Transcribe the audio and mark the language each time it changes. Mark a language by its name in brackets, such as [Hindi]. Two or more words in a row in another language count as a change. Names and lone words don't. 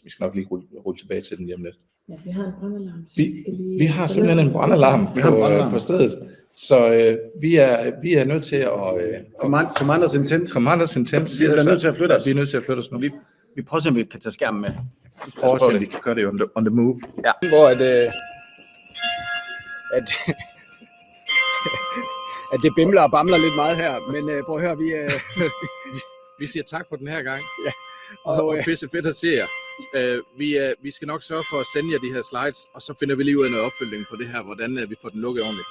[Danish] Vi skal nok lige rulle tilbage til den lige om lidt. Ja, vi har en brandalarm. Vi har simpelthen en brandalarm på stedet, så vi er nødt til at... [English] Commander's Intent. Commander's Intent. [Danish] Vi er nødt til at flytte os. Vi er nødt til at flytte os nu. Vi prøver at se, om vi kan tage skærmen med. Vi prøver at se, om vi kan gøre det [English] on the move. [Danish] Ja, hvor at det bimler og bamler lidt meget her, men prøv at høre, Vi siger tak for den her gang, Ja. og pisse fedt at se jer. Vi skal nok sørge for at sende jer de her slides, og så finder vi lige ud af noget opfølging på det her, hvordan vi får den lukket ordentligt.